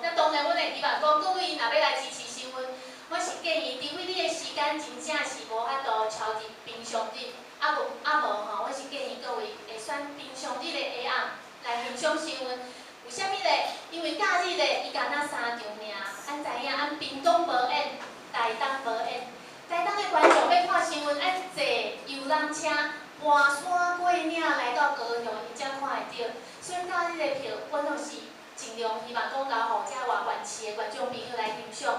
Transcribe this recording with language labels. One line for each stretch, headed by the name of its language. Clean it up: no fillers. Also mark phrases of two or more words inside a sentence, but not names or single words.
Min Nan Chinese: 那当然，阮会希望讲各位若要来支持新闻，阮是建议，除非你的时间真正是无法度超伫平常日，无吼，阮是建议各位会选平常日的下暗来欣赏新闻。为虾米咧？因为假日咧，伊敢若3场尔。咱知影，咱屏东无演，台东无演。台东的观众要看新闻，爱坐游览车搬山过岭来到高雄，伊才看会到。所以假日的票，阮拢是尽量希望讲留互遮外县市的观众朋友来欣赏。